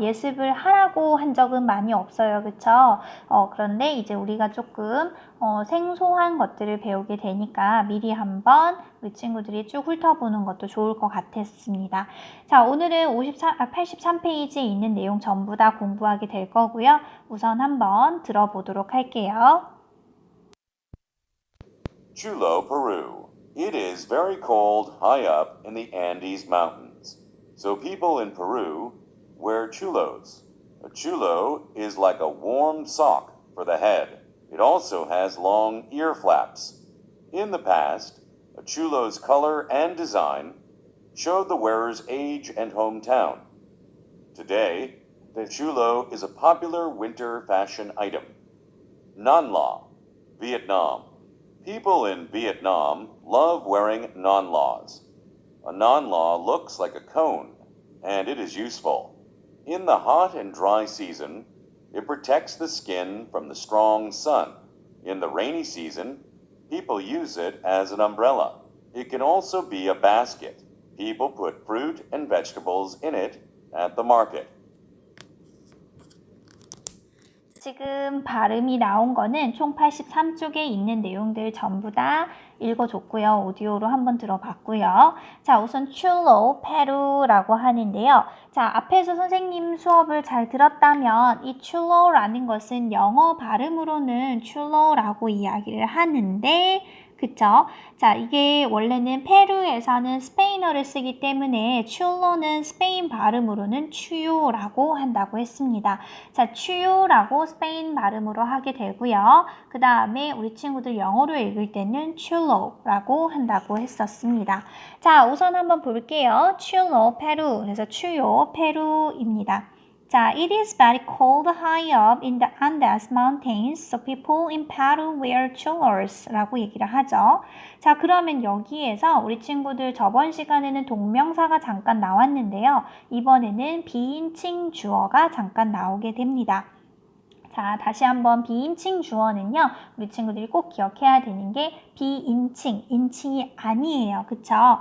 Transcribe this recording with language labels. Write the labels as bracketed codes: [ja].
[ko] 예습을 하라고 한 적은 많이 없어요. 그쵸? 그런데 이제 우리가 조금 생소한 것들을 배우게 되니까 미리 한번 우리 친구들이 쭉 훑어보는 것도 좋을 것 같았습니다. 자, 오늘은 83페이지에 있는 내용 전부 다 공부하게 될 거고요. 우선 한번 들어보도록 할게요. [en] Chulo, Peru. It is very cold high up in the Andes Mountains, so people in Peru wear chulos. A chulo is like a warm sock for the head. It also has long ear flaps. In the past, a chulo's color and design showed the wearer's age and hometown. Today, the chulo is a popular winter fashion item. Nhan La, Vietnam. People in Vietnam love wearing nhan las. A nhan la looks like a cone, and it is useful. In the hot and dry season, it protects the skin from the strong sun. In the rainy season, people use it as an umbrella. It can also be a basket. People put fruit and vegetables in it at the market. [ko] 지금 발음이 나온 거는 총 83쪽에 있는 내용들 전부 다 읽어줬고요. 오디오로 한번 들어봤고요. 자, 우선 Chulo, 페루라고 하는데요. 자, 앞에서 선생님 수업을 잘 들었다면 이 Chulo라는 것은 영어 발음으로는 Chulo라고 이야기를 하는데 그쵸? 자, 이게 원래는 페루에서는 스페인어를 쓰기 때문에 추로는 스페인 발음으로는 추요라고 한다고 했습니다. 자, 추요라고 스페인 발음으로 하게 되고요. 그 다음에 우리 친구들 영어로 읽을 때는 추로라고 한다고 했었습니다. 자, 우선 한번 볼게요. 추로, 페루. 그래서 추요, 페루입니다. [en] 자, it is very cold high up in the Andes Mountains, so people in Peru wear chulos [ko] 라고 얘기를 하죠. 자, 그러면 여기에서 우리 친구들 저번 시간에는 동명사가 잠깐 나왔는데요. 이번에는 비인칭 주어가 잠깐 나오게 됩니다. 자, 다시 한번 비인칭 주어는요. 우리 친구들이 꼭 기억해야 되는 게 비인칭, 인칭이 아니에요. 그쵸?